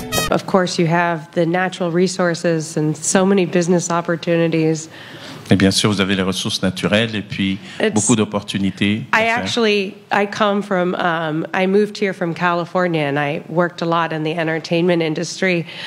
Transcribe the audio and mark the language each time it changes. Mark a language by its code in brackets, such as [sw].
[en] Of course, you have the natural resources and so many business opportunities. [fr] Et bien sûr, vous avez les ressources naturelles et puis beaucoup d'opportunités. [en] I come from, I moved here from California and I worked a lot in the entertainment industry.